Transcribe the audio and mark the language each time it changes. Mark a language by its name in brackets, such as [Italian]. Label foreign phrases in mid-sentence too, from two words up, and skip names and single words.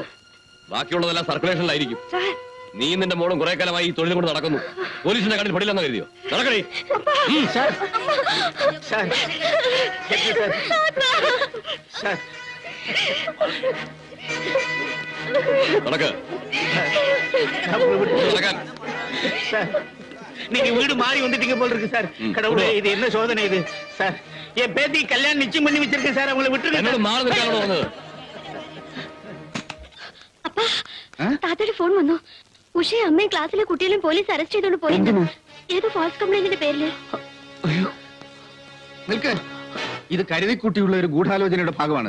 [Malayalam] ബാക്കിയുള്ളതെല്ലാം സർക്കുലേഷനിലായിരിക്കും. നീ നിന്റെ മോളും കുറെ കാലമായി ഈ തൊഴിലും കൊണ്ട് നടക്കുന്നു. പോലീസിന്റെ കണ്ണിൽ പെടില്ലെന്ന് കരുതിയോ? നടക്കണേ. നടക്ക്. [Tamil] நீங்க வீடு மாறி வந்துட்டீங்க போல இருக்கு சார். கடவுளே, இது என்ன சோதனை இது சார்? என் பேத்தி கல்யாணம் நிச்சயம் பண்ணி வச்சிருக்கேன் சார். அவங்களை விட்டுருங்க. [Malayalam] എന്നോട് മാറി നിൽക്കാനാണോ വന്നത്? അപ്പാ, താത്തയുടെ ഫോൺ വന്നു. ഉഷയെ അമ്മയും ക്ലാസ്സിലെ കുട്ടികളും പോലീസ് അറസ്റ്റ് ചെയ്തോണ്ട് പോയി. ഏതോ [English] false complaintന്റെ [Malayalam] പേരില്. നിൽക്ക്. ഇത് കരുതിക്കുട്ടിയുള്ള ഒരു ഗൂഢാലോചനയുടെ ഭാഗമാണ്.